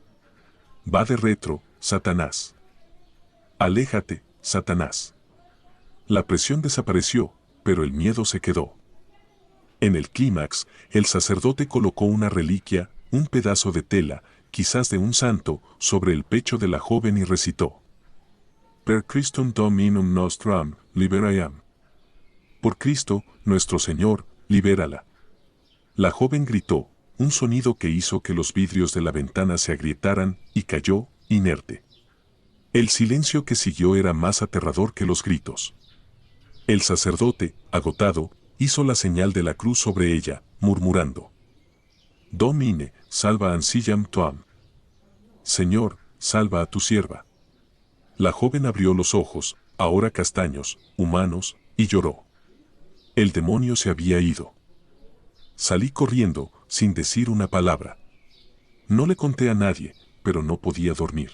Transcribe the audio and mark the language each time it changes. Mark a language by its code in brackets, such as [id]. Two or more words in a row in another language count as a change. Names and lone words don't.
[la] Va de retro, [es] Satanás. Aléjate, Satanás. La presión desapareció, pero el miedo se quedó. En el clímax, el sacerdote colocó una reliquia, un pedazo de tela, quizás de un santo, sobre el pecho de la joven y recitó. [la] Per Christum Dominum nostrum, libera eam. [es] Por Cristo, nuestro Señor, libérala. La joven gritó, un sonido que hizo que los vidrios de la ventana se agrietaran, y cayó, inerte. El silencio que siguió era más aterrador que los gritos. El sacerdote, agotado, hizo la señal de la cruz sobre ella, murmurando. [la] Domine, salva ancillam tuam. [es] Señor, salva a tu sierva. La joven abrió los ojos, ahora castaños, humanos, y lloró. El demonio se había ido. Salí corriendo, sin decir una palabra. No le conté a nadie, pero no podía dormir.